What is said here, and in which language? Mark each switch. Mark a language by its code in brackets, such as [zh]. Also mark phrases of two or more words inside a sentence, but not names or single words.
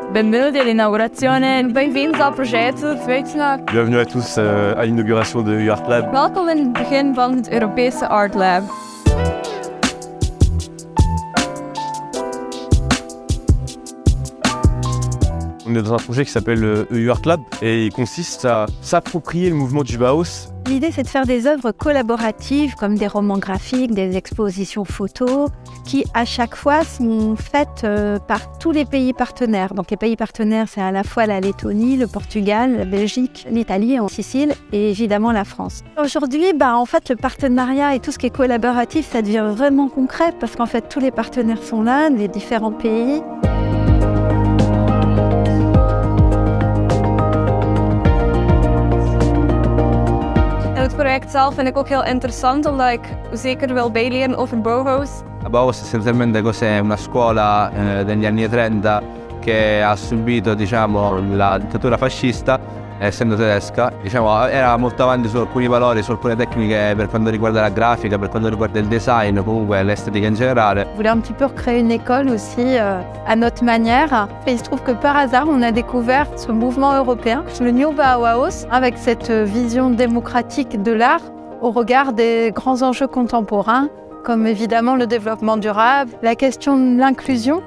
[it] Benvenuti all'inaugurazione. [pt] Bem-vindos ao projeto Feestnacht. [fr] Bienvenue à tous à l'inauguration de Art Lab. [nl] Welkom in het begin van het Europese Art Lab. [fr] On est dans un projet qui s'appelle EU Art Lab et il consiste à s'approprier le mouvement du Bauhaus. L'idée, c'est de faire des œuvres collaboratives comme des romans graphiques, des expositions photos qui, à chaque fois, sont faites par tous les pays partenaires. Donc les pays partenaires, c'est à la fois la Lettonie, le Portugal, la Belgique, l'Italie en Sicile et évidemment la France. Aujourd'hui, en fait, le partenariat et tout ce qui est collaboratif, ça devient vraiment concret parce qu'en fait, tous les partenaires sont là, les différents pays. [nl] Het project zelf vind ik ook heel interessant, omdat ik zeker wil bijleren over Bauhaus. [it] Bauhaus essenzialmente cos'è? Una scuola degli anni 30 che ha subito la dittatura fascista, essendo tedesca, era molto avanti su alcuni valori, su alcune tecniche per quanto riguarda la grafica, per quanto riguarda il design, comunque l'estetica in generale. [fr] On voulait un petit peu recréer une école aussi à notre manière. Et il se trouve que par hasard, on a découvert ce mouvement européen, le New Bauhaus, avec cette vision démocratique de l'art au regard des grands enjeux contemporains, comme évidemment le développement durable, la question de l'inclusion.